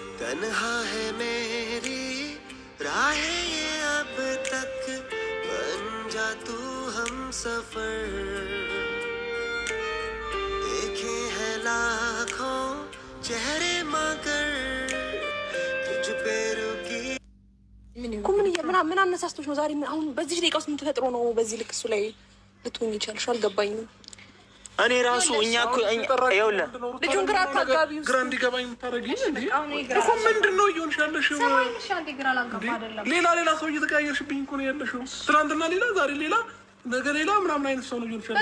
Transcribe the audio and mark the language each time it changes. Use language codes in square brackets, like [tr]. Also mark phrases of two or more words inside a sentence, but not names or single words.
[hi] तन्हा है मेरी राहें ये अब तक बन जा तू हम सफर देखे हैं लाखों चेहरे मगर तुझ पे रुकी [am] ምን አነሳስቶሽ ነው ዛሬ? አሁን በዚህ ደቂቃ ውስጥ ምን ተፈጥሮ ነው በዚህ ልክ እሱ ላይ ልትሆኝ ይቻልሽ? አልገባኝም። እኔ ራሱ እኛ እኮ ይኸውልህ ልጁን ግራ አታጋቢው። ግራ እንዲገባኝ የምታደርጊኝ እንዴ? እኮ ምንድን ነው እየሆንሽ ያለሽው? ሌላ ሰው እየተቀያየርሽብኝ እኮ ነው ያለሽው። ትናንትና ሌላ፣ ዛሬ ሌላ፣ ነገ ሌላ ምናምን አይነት ሰው ነው እየሆንሽ ያለሽው።